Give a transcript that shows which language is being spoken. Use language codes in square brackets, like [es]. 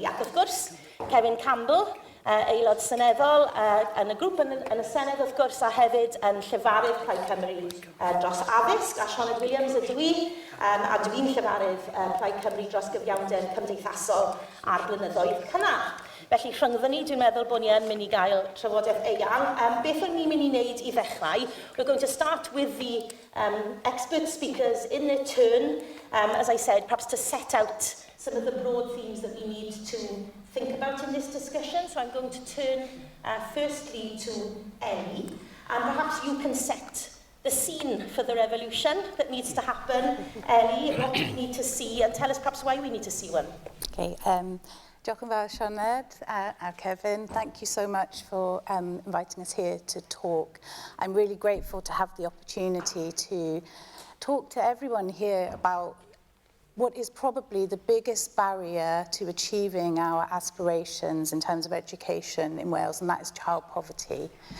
[cy] Ac wrth gwrs, Kevin Campbell, aelod seneddol yn y grŵp yn y Senedd, wrth gwrs, a hefyd yn llefarydd Plaid Cymru dros addysg, a Sioned Williams ydw i, a dwi'n llefarydd Plaid Cymru dros gyfiawnder cymdeithasol a'r blynyddoedd cynnar. Felly, rhyngddo ni, dwi'n meddwl bod ni yn mynd i gael trafodaeth eang. Beth o'n ni'n mynd i wneud i ddechrau? [en] We're going to start with the expert speakers in their turn, as I said, perhaps to set out some of the broad themes that we need to think about in this discussion. So I'm going to turn firstly to Ellie, and perhaps you can set the scene for the revolution that needs to happen. Ellie, what do we need to see, and tell us perhaps why we need to see one. Okay. [cy] Diolch yn fawr, Sioned and Kevin. [en] Thank you so much for inviting us here to talk. I'm really grateful to have the opportunity to talk to everyone here about what is probably the biggest barrier to achieving our aspirations in terms of education in Wales, and that is child poverty.